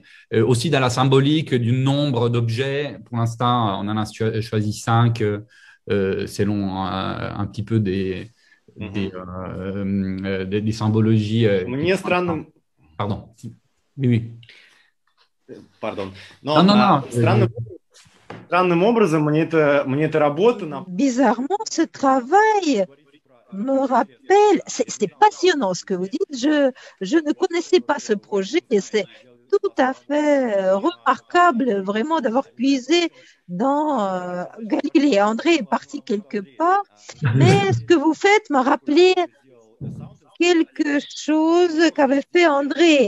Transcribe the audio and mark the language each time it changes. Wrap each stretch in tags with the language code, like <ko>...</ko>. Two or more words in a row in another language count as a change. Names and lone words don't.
<fr>Aussi dans la symbolique du nombre d'objets. Pour l'instant, on en a choisi 5 selon un petit peu des symbologies. Pardon. Oui. Pardon. Non.</fr> <ru>Странным образом мне эта работа...</ru> <fr>Bizarrement, ce travail me rappelle, c'est passionnant ce que vous dites, je ne connaissais pas ce projet et c'est tout à fait remarquable vraiment d'avoir puisé dans Galilée. André est parti quelque part, mais ce que vous faites m'a rappelé quelque chose qu'avait fait André.</fr>